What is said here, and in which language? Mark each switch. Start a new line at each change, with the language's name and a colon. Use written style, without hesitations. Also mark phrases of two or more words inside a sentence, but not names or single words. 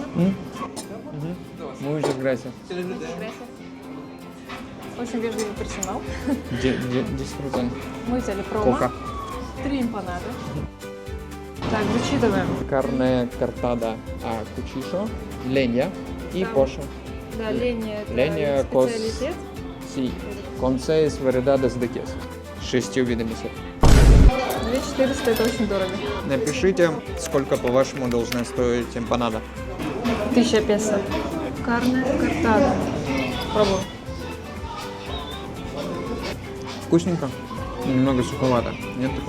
Spanish: Muchas gracias.
Russian: Очень вежливый персонал.
Spanish: Disfrutan.
Russian: Мы взяли промо. Кока. 3 эмпанады. Так, зачитываем.
Spanish: Carne cortada a cuchillo, leña y
Russian: Да.
Spanish: pollo.
Russian: Да, Ленья это Ленья специалитет.
Spanish: Sí, con 6 variedades de queso.
Russian: 6 видами сыра. 2400 это очень дорого. Напишите, сколько, по-вашему, должна стоить эмпанада. 1000 песо.
Spanish: Carne cortada.
Russian: Пробуем. Вкусненько. Немного суховато. Нет такого?